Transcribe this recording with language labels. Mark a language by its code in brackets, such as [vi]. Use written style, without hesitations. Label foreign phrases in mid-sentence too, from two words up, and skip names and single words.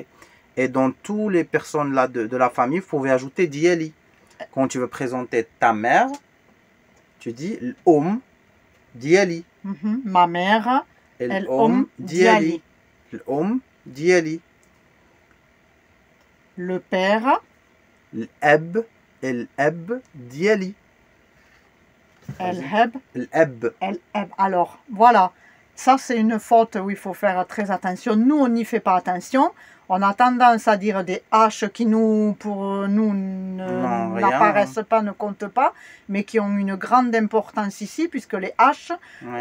[fr] Et dans toutes les personnes là de la famille, vous pouvez ajouter dieli. Quand tu veux présenter ta mère, tu dis [ar] l'om dieli. [fr] Ma mère, [ar] L'om dieli. L'om dieli. [fr] le père, [ar] L'eb dieli. el-heb, L'eb. el-heb. [fr] Alors, voilà. Ça, c'est une faute où il faut faire très attention. Nous, on n'y fait pas attention. On a tendance à dire des H qui, pour nous, Non, rien. n'apparaissent pas, ne comptent pas, mais qui ont une grande importance ici, puisque les H, Ouais.